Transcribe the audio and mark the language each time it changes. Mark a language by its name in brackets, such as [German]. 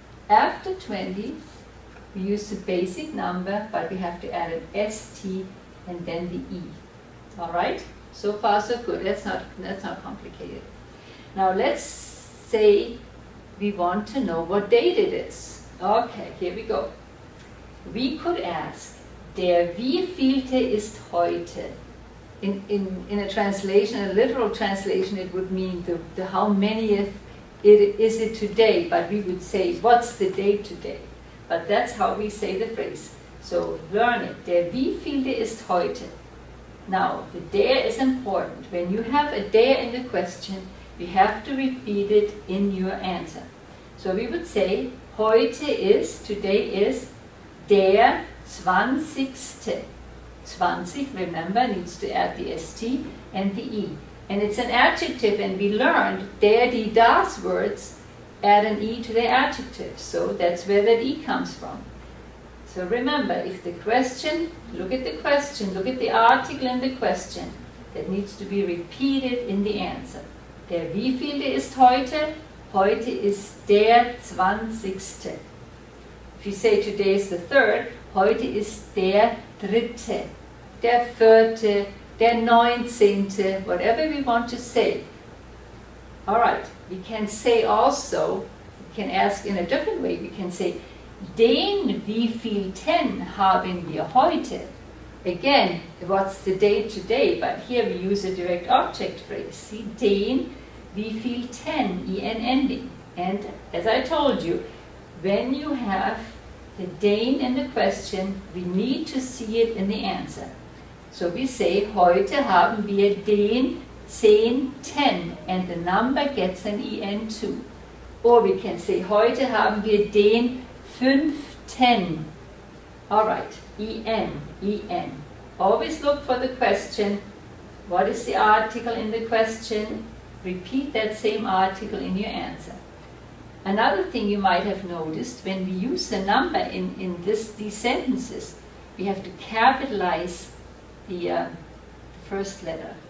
[English] After 20, we use the basic number, but we have to add an ST and then the E. All right? So far, so good. That's not complicated. Now, let's say we want to know what date it is. Okay, here we go. We could ask, [German] der wievielte ist heute? [English] In a translation, a literal translation, it would mean the how manyth is it today, but we would say, what's the date today? But that's how we say the phrase. So learn it. [German] Der wievielte ist heute? [English] Now, the der is important. When you have a der in the question, we have to repeat it in your answer. So we would say, [German] heute is, [English] today is, der 20. 20, remember, needs to add the ST and the E. And it's an adjective, and we learned der, die, das words add an E to the adjective. So that's where that E comes from. So remember, if the question, look at the question, look at the article in the question, that needs to be repeated in the answer. [German] Der wievielte ist heute? Heute ist der 20. [English] If you say today is the 3rd, [German] heute ist der 3., der 4., der 19., [English] whatever we want to say. All right, we can say also, we can ask in a different way, we can say, [German] den wievielten haben wir heute? [English] Again, what's the date today? But here we use a direct object phrase. See, [German] den wievielten, [English] en ending. And as I told you, when you have the den in the question, we need to see it in the answer. So we say, [German] heute haben wir den 10., [English] and the number gets an en too. Or we can say, [German] heute haben wir den 5. [English] All right, en. Always look for the question. What is the article in the question? Repeat that same article in your answer. Another thing you might have noticed, when we use a number in these sentences, we have to capitalize the first letter.